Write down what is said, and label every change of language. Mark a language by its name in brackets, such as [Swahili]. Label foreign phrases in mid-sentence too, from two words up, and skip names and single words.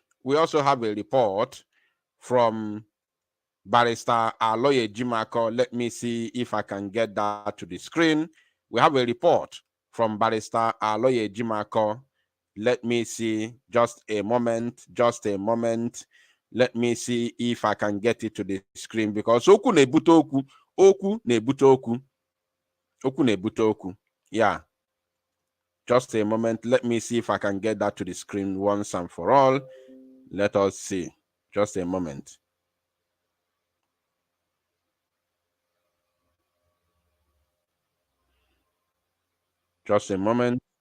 [English] We also have a report from Barrister Aloye Jimako. Let me see if I can get that to the screen. We have a report from Barrister Aloye Jimako. Let me see, just a moment, just a moment. Let me see if I can get it to the screen, because oku nebute oku, oku nebute oku, oku nebute oku. Yeah. Just a moment. Let me see if I can get that to the screen once and for all. Let us see. Just a moment. Just a moment.